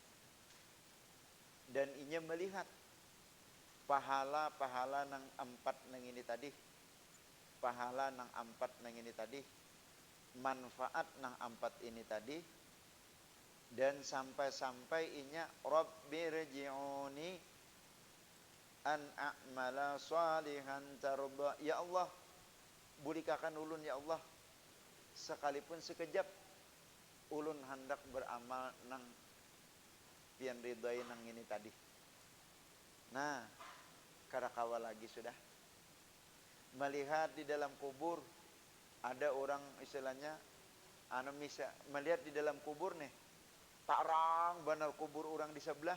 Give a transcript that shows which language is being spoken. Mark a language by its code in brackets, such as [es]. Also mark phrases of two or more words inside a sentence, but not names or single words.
[bjn] Dan inya melihat pahala-pahala nang 4 nang ini tadi. Pahala nang 4 nang ini tadi. Manfaat nang 4 ini tadi. Dan sampai-sampai inya [ar] رب ارجعوني أن أعمل صالحا ترضى. يا الله, [bjn] bulikakan ulun [ar] يا الله, [bjn] sekalipun sekejap ulun hendak beramal nang pian ridai nang ini tadi. Nah karakawa lagi sudah melihat di dalam kubur ada orang istilahnya melihat di dalam kubur nih, tarang benar kubur orang di sebelah.